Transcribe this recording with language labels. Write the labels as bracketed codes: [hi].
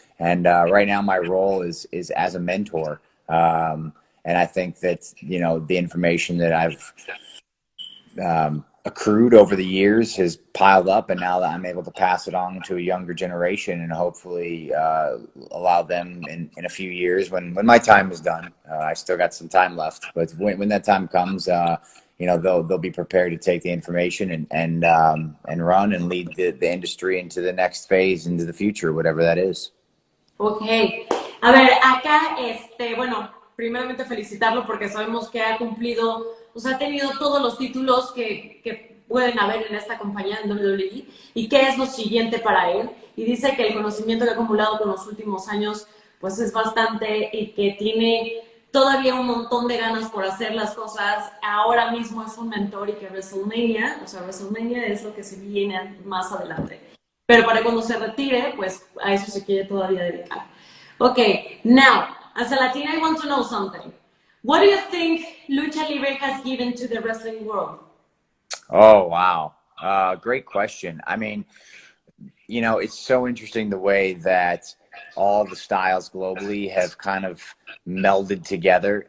[en] And right now my role is as a mentor. And I think that, you know, the information that I've accrued over the years has piled up, and now that I'm able to pass it on to a younger generation and hopefully allow them in a few years when my time is done. I still got some time left, but when that time comes, you know, they'll be prepared to take the information and run and lead the industry into the next phase, into the future, whatever that is. Ok. [es] A ver, acá, bueno, primeramente felicitarlo porque sabemos que ha cumplido, o sea, ha tenido todos los títulos que pueden haber en esta compañía en WWE y qué es lo siguiente para él. Y dice que el conocimiento que ha acumulado con los últimos años, pues es bastante y que tiene todavía un montón de ganas por hacer las cosas. Ahora mismo es un mentor y que WrestleMania, o sea, WrestleMania es lo que se viene más adelante. Pero para cuando se retire, pues a eso se quiere todavía dedicar. [en] Okay, now, as a Latina, I want to know something. What do you think Lucha Libre has given to the wrestling world? Oh, wow. Great question. I mean, you know, it's so interesting the way that all the styles globally have kind of melded together.